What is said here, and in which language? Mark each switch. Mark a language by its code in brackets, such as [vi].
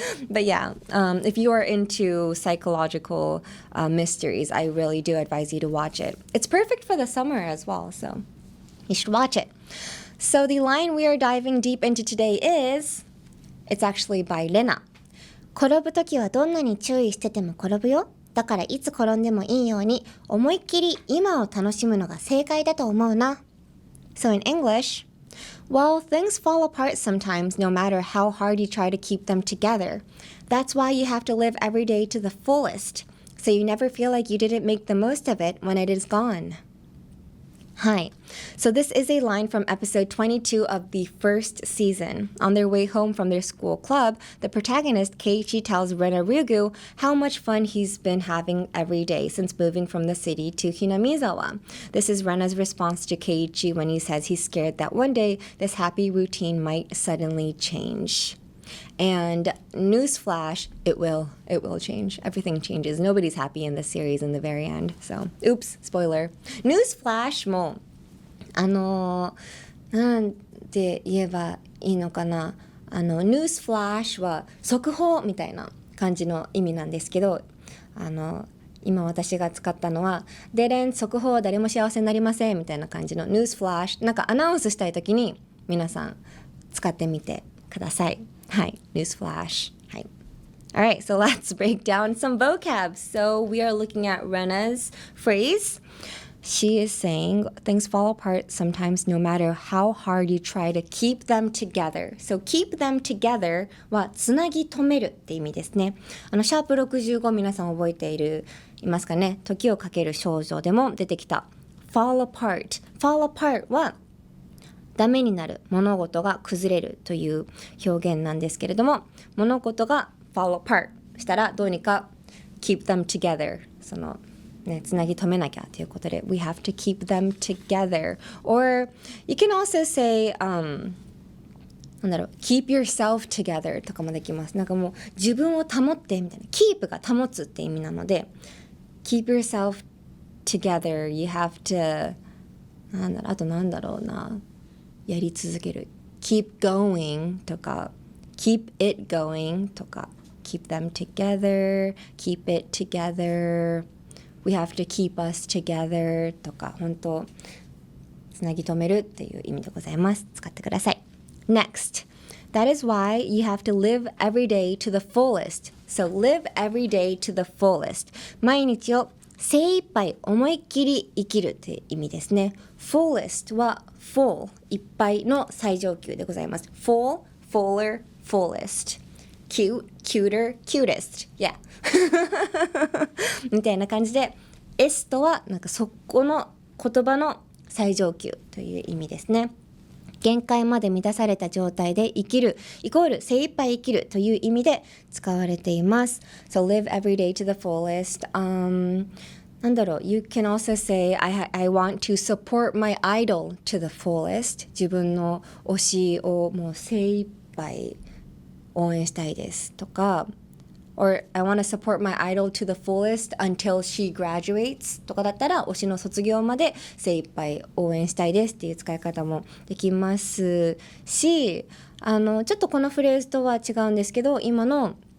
[en] But yeah, if you are into psychological mysteries, I really do advise you to watch it. It's perfect for the summer as well, so you should watch it. So the line we are diving deep into today is, it's actually by Rena. 転ぶときはどんなに注意してても転ぶよ。だからいつ転んでもいいように思いっきり今を楽しむのが正解だと思うな。 So in English, well, things fall apart sometimes no matter how hard you try to keep them together. That's why you have to live every day to the fullest, so you never feel like you didn't make the most of it when it is gone. Hi. So this is a line from episode 22 of the first season. On their way home from their school club, the protagonist Keiichi tells Rena Ryugu how much fun he's been having every day since moving from the city to Hinamizawa. This is Rena's response to Keiichi when he says he's scared that one day this happy routine might suddenly change. And newsflash, it will change. Everything changes. Nobody's happy in this series in the very end. So, oops, spoiler. [ja] Newsflash もなんて言えばいいのかな。 newsflash は速報みたいな感じの意味なんですけど、今私が使ったのはでれん速報誰も幸せになりませんみたいな感じの newsflash、 なんかアナウンスしたいときに皆さん使ってみてください。はい、newsflash。はい。 [en] Alright, so let's break down some vocab. So we are looking at Rena's phrase. She is saying things fall apart sometimes no matter how hard you try to keep them together. So keep them together [ja] はつなぎ止めるって意味ですね。シャープ65皆さん覚えていますかね。時をかける少女でも出てきた fall apart。 fall apart はダメになる、物事が崩れるという表現なんですけれども、物事が fall apart したらどうにか keep them together、 そのね、つなぎ止めなきゃということで [en] we have to keep them together. Or you can also say、keep yourself together [ja] とかもできます。なんかもう自分を保ってみたいな、keep が保つって意味なので [en] keep yourself together. You have to [ja] あとなんだろうな、やり続ける [en] keep going とか keep it going とか keep them together, keep it together, we have to keep us together とか、本当 [ja] つなぎ止めるっていう意味でございます。使ってください。 [en] Next, that is why you have to live every day to the fullest. So live every day to the fullest. [ja] 毎日を精一杯思いっきり生きるって意味ですね。 fullest は full いっぱいの最上級でございます。 [en] full, fuller, fullest. cute, cuter, cutest. Yeah. [ja] みたいな感じで S とはなんかそこの言葉の最上級という意味ですね。限界まで満たされた状態で生きるイコール精一杯生きるという意味で使われています。 [en] So live every day to the fullest. [ja] なんだろう [en] You can also say I want to support my idol to the fullest. [ja] 自分の推しをもう精一杯応援したいですとか [en] Or I want to support my idol to the fullest until she graduates [ja] とかだったら推しの卒業まで精一杯応援したいですっていう使い方もできますしちょっとこのフレーズとは違うんですけど今の